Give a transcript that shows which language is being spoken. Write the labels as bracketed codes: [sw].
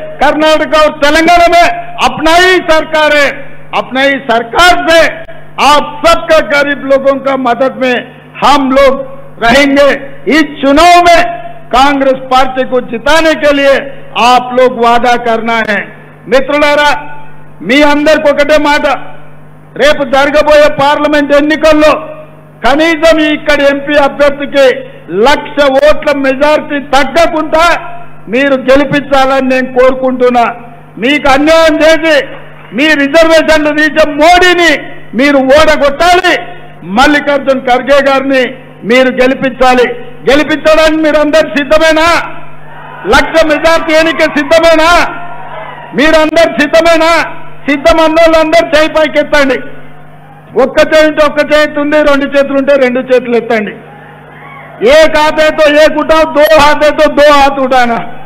[hi] कर्नाटक और तेलंगाना में अपना ही सरकार है, अपना ही सरकार से आप सबका गरीब लोगों का मदद में हम लोग रहेंगे। इस चुनाव में कांग्रेस पार्टी को जिताने के लिए आप लोग वादा करना है। [te] మిత్రులారా, మీ అందరికి ఒకటే మాట, రేపు జరగబోయే పార్లమెంట్ ఎన్నికల్లో కనీసం ఇక్కడ ఎంపీ అభ్యర్థికి 1,00,000 ఓట్ల మెజారిటీ తగ్గకుండా మీరు గెలిపించాలని నేను కోరుకుంటున్నా। మీకు అన్యాయం చేసి మీ రిజర్వేషన్లు తీసే మోడీని మీరు ఓడగొట్టాలి, మల్లికార్జున్ ఖర్గే గారిని మీరు గెలిపించాలి। గెలిపించడానికి మీరందరూ సిద్ధమేనా? 1,00,000 మెజారిటీ ఎన్నిక సిద్ధమేనా? మీరందరూ సిద్ధమేనా? సిద్ధమన్నోళ్ళందరూ చేయి పైకి ఎత్తండి। ఒక్క చేయి ఉంటే ఒక్క చేతి ఉంది, రెండు చేతులు ఉంటే రెండు చేతులు ఎత్తండి। [hi] एक हाथ है तो एक उठाओ, दो हाथ है तो दो हाथ उठाना।